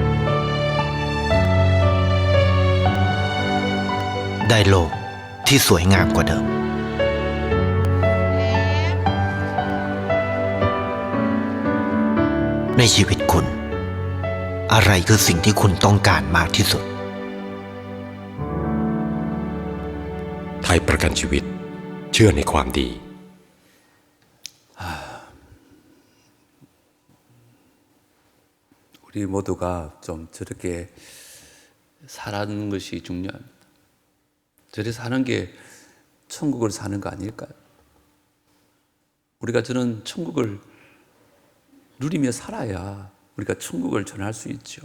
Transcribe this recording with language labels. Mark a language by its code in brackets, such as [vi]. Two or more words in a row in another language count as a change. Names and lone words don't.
[th] ได้โลกที่สวยงามกว่าเดิมในชีวิตคุณอะไรคือสิ่งที่คุณต้องการมากที่สุด ไทยประกันชีวิตเชื่อในความดี [ko] 우리 모두가 좀 저렇게 살아가는 것이 중요합니다. 저렇게 사는 게 천국을 사는 거 아닐까요? 우리가 저는 천국을 누리며 살아야 우리가 천국을 전할 수 있죠.